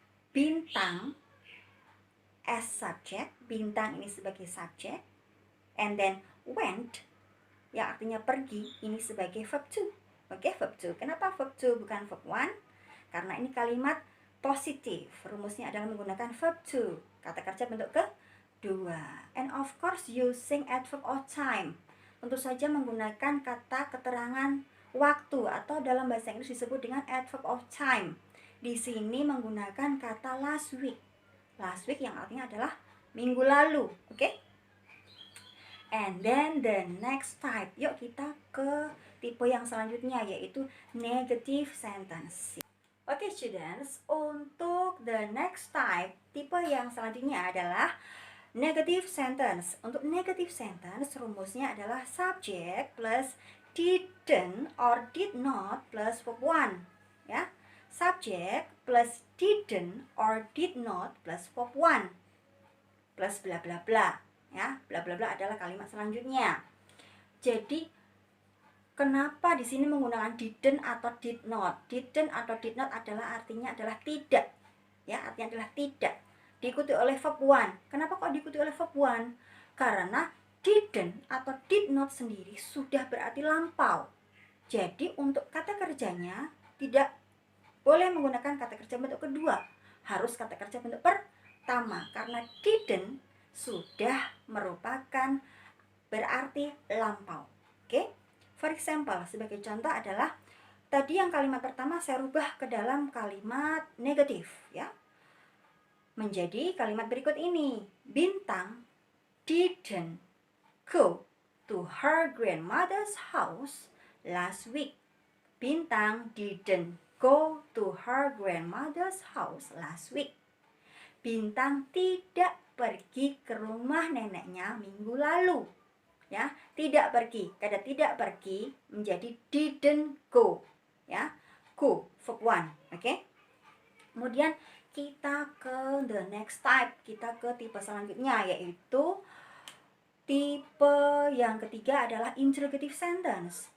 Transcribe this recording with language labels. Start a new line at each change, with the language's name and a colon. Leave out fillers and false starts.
Indonesian: Bintang
English: as subject,
Indonesian: Bintang ini sebagai subject,
English: and then went,
Indonesian: yang artinya pergi, ini sebagai verb to. Oke, verb to. Kenapa verb to bukan verb one? Karena ini kalimat positif. Rumusnya adalah menggunakan verb to. Kata kerja bentuk kedua.
English: And of course using adverb of time.
Indonesian: Tentu saja menggunakan kata keterangan waktu atau dalam bahasa Inggris disebut dengan adverb of time. Di sini menggunakan kata last week. Last week yang artinya adalah minggu lalu. Oke?
English: And then the next type.
Indonesian: Yuk kita ke tipe yang selanjutnya, yaitu negative sentence. Oke students, untuk
English: the next type,
Indonesian: tipe yang selanjutnya adalah negative sentence. Untuk negative sentence, rumusnya adalah
English: subject plus didn't or did not plus verb one.
Indonesian: Ya,
English: subject plus didn't or did not plus verb one plus bla bla
Indonesian: bla. Ya, bla bla bla adalah kalimat selanjutnya. Jadi kenapa di sini menggunakan didn't atau did not? Didn't atau did not adalah artinya adalah tidak. Ya, artinya adalah tidak. Diikuti oleh verb one. Kenapa kok diikuti oleh verb one? Karena didn't atau did not sendiri sudah berarti lampau. Jadi untuk kata kerjanya tidak boleh menggunakan kata kerja bentuk kedua. Harus kata kerja bentuk pertama. Karena didn't sudah merupakan berarti lampau. Oke?
English: For example,
Indonesian: sebagai contoh adalah tadi yang kalimat pertama saya rubah ke dalam kalimat negatif, ya. Menjadi kalimat berikut ini.
English: Bintang didn't go to her grandmother's house last week. Bintang didn't go to her grandmother's house last week.
Indonesian: Bintang tidak pergi ke rumah neneknya minggu lalu. Ya, tidak pergi. Kata tidak pergi menjadi didn't go. Ya, go verb 1. Oke. Kemudian kita ke
English: the next type,
Indonesian: kita ke tipe selanjutnya, yaitu tipe yang ketiga adalah interrogative sentence.